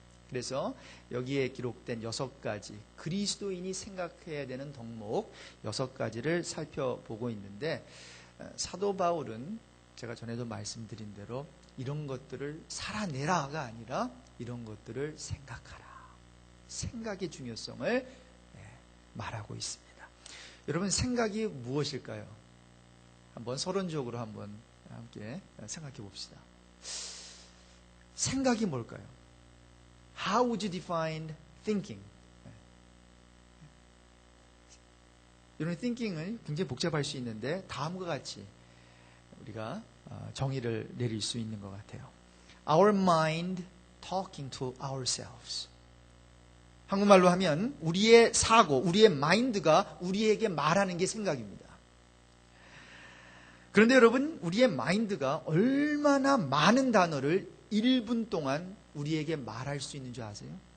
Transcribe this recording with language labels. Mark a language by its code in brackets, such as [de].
[ko] 그래서 여기에 기록된 6가지 그리스도인이 생각해야 되는 덕목 6가지를 살펴보고 있는데, 사도 바울은 제가 전에도 말씀드린 대로 이런 것들을 살아내라가 아니라 이런 것들을 생각하라, 생각의 중요성을 말하고 있습니다. 여러분, 생각이 무엇일까요? 한번 서론적으로 한번 함께 생각해 봅시다. 생각이 뭘까요? [en] How would you define thinking? [ko] 이런 thinking은 굉장히 복잡할 수 있는데 다음과 같이 우리가 정의를 내릴 수 있는 것 같아요. [en] Our mind talking to ourselves. [ko] 한국말로 하면 우리의 사고, 우리의 마인드가 우리에게 말하는 게 생각입니다. 그런데 여러분, 우리의 마인드가 얼마나 많은 단어를 1분 동안 우리에게 말할 수 있는 줄 아세요?